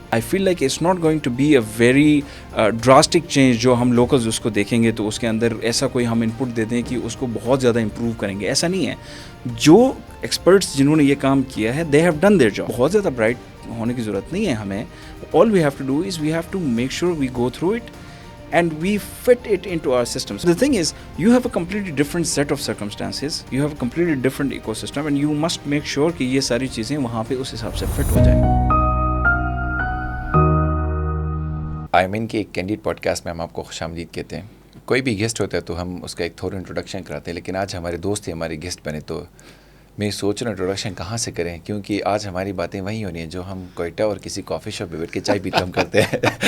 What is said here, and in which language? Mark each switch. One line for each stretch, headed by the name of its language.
English: I feel like it's not going to be a very drastic change
Urdu: جو ہم locals اس کو دیکھیں گے تو اس کے اندر ایسا کوئی ہم انپٹ دے دیں کہ اس کو بہت زیادہ امپروو کریں گے. ایسا نہیں ہے. جو ایکسپرٹس جنہوں نے یہ کام کیا ہے,
English: They have done their job.
Urdu: بہت زیادہ برائٹ ہونے کی ضرورت نہیں ہے ہمیں.
English: All we have to do is we have to make sure we go through it and we fit it into our systems. The thing is, you have a completely different set of circumstances, you have a completely different ecosystem, and you must make sure
Urdu: کہ یہ ساری چیزیں وہاں پہ اس حساب سے fit ہو جائیں. آئمن کے ایک کینڈیڈ پوڈ کاسٹ میں ہم آپ کو خوش آمدید کہتے ہیں. کوئی بھی گیسٹ ہوتا ہے تو ہم اس کا ایک تھوڑا انٹروڈکشن کراتے ہیں, لیکن آج ہمارے دوست ہی ہمارے گیسٹ بنے تو میں سوچ رہا ہوں انٹروڈکشن کہاں سے کریں, کیونکہ آج ہماری باتیں وہی ہونی ہیں جو ہم کوئٹہ اور کسی کافی شاپ پہ بیٹھ کے چائے پیتے ہم کرتے ہیں.